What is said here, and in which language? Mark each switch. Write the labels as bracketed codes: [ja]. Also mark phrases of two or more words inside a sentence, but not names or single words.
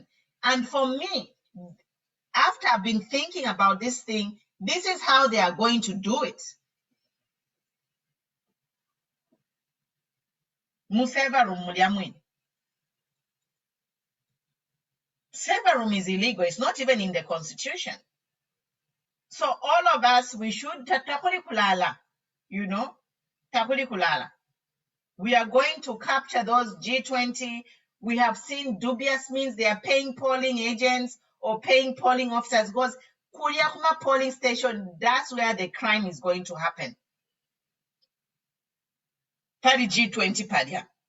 [en] And for me, after I've been thinking about this thing, this is how they are going to do it. Severum is illegal. It's not even in the constitution. So all of us, we should [bem] takuli kulala, takuli kulala. [en] We are going to capture those G20. We have seen dubious means they are paying polling agents or paying polling officers, because Kuliakuma polling station, that's where the crime is going to happen. [bem] Pari G20 padia.